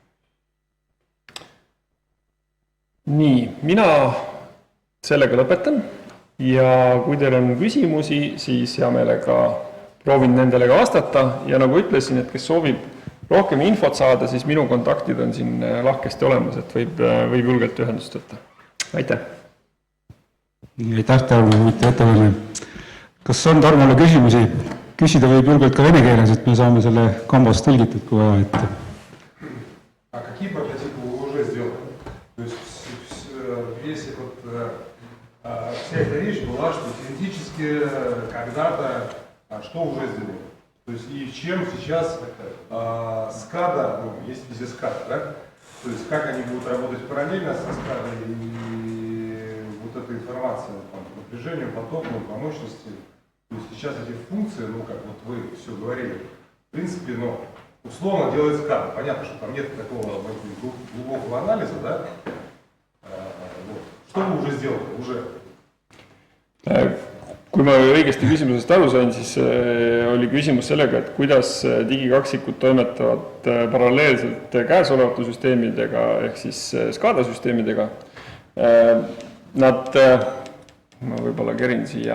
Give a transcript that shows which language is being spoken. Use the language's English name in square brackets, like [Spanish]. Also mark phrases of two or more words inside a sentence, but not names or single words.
[Estonian] Nii, mina sellega lõpetan ja kui teil on küsimusi, siis hea meelega proovin nendele ka vastata ja nagu ütlesin, et kes soovib rohkem infot saada, siis minu kontaktid on siin lahkesti olemas, et võib julgelt ühendust võtta. Aitäh! Aitäh, Tarmo, ettekanne. Kas on Tarmole küsimusi? Küsida võib julgelt ka vene keeles, et me saame selle kambas tõlgitud, kui vaja ette. [Russian] А какие прототипы вы уже сделали? То есть, если вот вся эта речь была, что теоретически когда-то что уже сделали? То есть, и чем сейчас SCADA, есть везде SCADA, да? То есть, как они будут работать параллельно со SCADA и вот эта информация по напряжению, потоку, по мощности. То есть, сейчас эти функции, как вот вы все говорили, в принципе, условно делает SCADA. Понятно, что там нет такого глубокого анализа, да? Что вы уже сделали? [Estonian] Kui ma õigesti küsimusest aru sain, siis oli küsimus sellega, et kuidas digikaksikud toimetavad paralleelselt käesolevate süsteemidega, ehk siis SCADA süsteemidega. Nad, ma võib-olla kerin siia.